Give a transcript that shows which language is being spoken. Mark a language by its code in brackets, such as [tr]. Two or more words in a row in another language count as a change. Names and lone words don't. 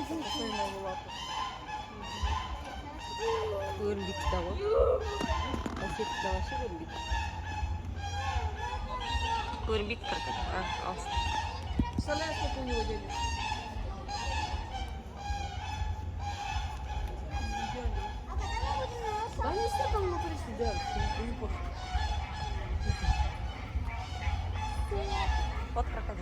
[kk] Көрінбейді да ғой. Кетті вообще көрінбейді. Көрінбейді қырқы. Алсын. [ru] Представляешь, сколько у него денег? Да не все там внутри сидят, не пофиг. Вот крокодил.